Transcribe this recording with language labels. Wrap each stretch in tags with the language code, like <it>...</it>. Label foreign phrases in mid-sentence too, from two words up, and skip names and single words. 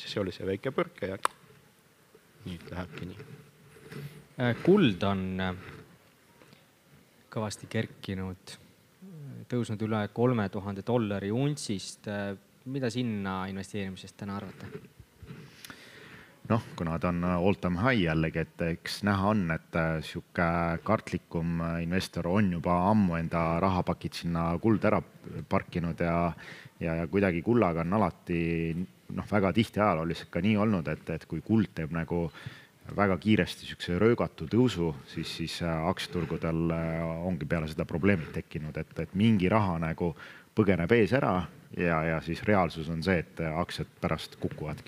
<et>See oli see väike põrke ja nüüd lähebki nii. Kuld on kõvasti kerkinud, tõusnud üle $3000 untsist. Mida sinna investeerimisest täna arvate? Kuna ta on</et> <en>all-time high</en> <et>jällegi, et eks näha on, et siuke kartlikum investor on juba ammu enda rahapakid sinna kuld ära parkinud ja kuidagi kullaga on alati väga tihti ajalooliselt ka nii olnud, et kui kuld teeb nagu väga kiiresti siukse röögatu tõusu, siis aktsiaturgudel ongi peale seda probleemid tekkinud, et mingi raha nagu põgeneb ees ära ja siis reaalsus on see, et aktsiad pärast kukuvadki.</et>